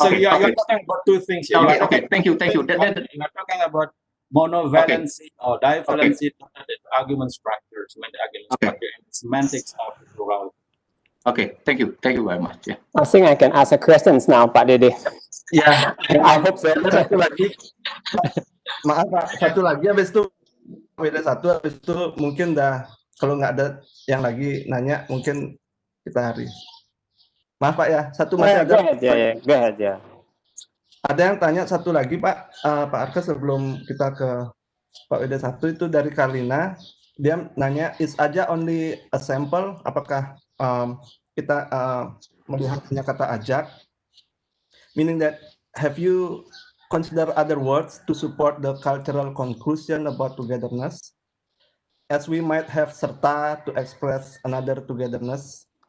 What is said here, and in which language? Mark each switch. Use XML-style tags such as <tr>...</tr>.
<en>So you're talking about two things here. Okay, thank you. You're talking about monovalency or divalency, argument structure, semantic argument structure, and semantics of plurality. Okay, thank you very much. Yeah. I think I can ask a questions now, Pak Dede.</en> <id>Ya,</id> <en>I hope so.</en> <id>Satu lagi, maaf Pak, satu lagi habis itu beda satu, habis itu mungkin kalau nggak ada yang lagi nanya, mungkin kita hari. Maaf Pak ya, satu masih ada.</id> <en>Go ahead, ya.</en> <id>Ada yang tanya satu lagi Pak Arka, sebelum kita ke Pak Weda satu, itu dari Karlina. Dia nanya,</id> <en>is aja only a sample?</en> <id>Apakah kita melihat hanya kata ajak?</id> <en>Meaning that, have you consider other words to support the cultural conclusion about togetherness? As we might have serta to express another togetherness.</en>